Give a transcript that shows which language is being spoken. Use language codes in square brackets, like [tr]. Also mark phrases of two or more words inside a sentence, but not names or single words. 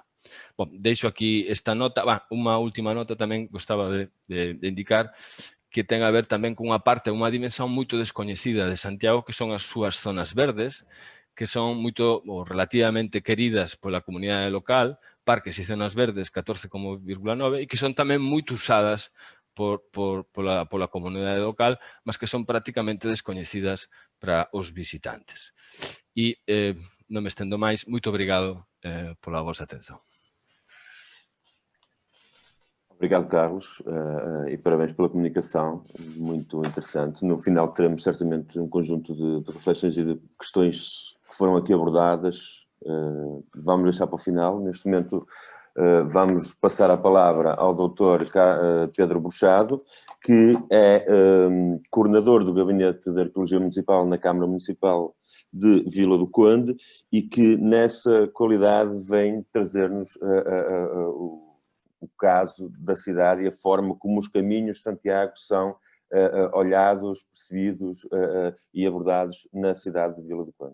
[gl] Bom, deixo aquí esta nota. Unha última nota tamén gostaba de indicar, que ten a ver tamén cunha parte, unha dimensión moito descoñecida de Santiago, que son as súas zonas verdes, que son moito ou relativamente queridas pola comunidade local, parques e zonas verdes 14,9, e que son tamén moito usadas pola comunidade local, mas que son prácticamente descoñecidas para os visitantes. E non me estendo máis, moito obrigado pola vosa atención. [pt] Obrigado, Carlos, e parabéns pela comunicação, muito interessante. No final teremos certamente um conjunto de reflexões e de questões que foram aqui abordadas. Vamos deixar para o final. Neste momento vamos passar a palavra ao Dr. Pedro Bruchado, que é coordenador do Gabinete de Arqueologia Municipal na Câmara Municipal de Vila do Conde e que nessa qualidade vem trazer-nos o caso da cidade e a forma como os caminhos de Santiago são olhados, percebidos e abordados na cidade de Vila do Conde.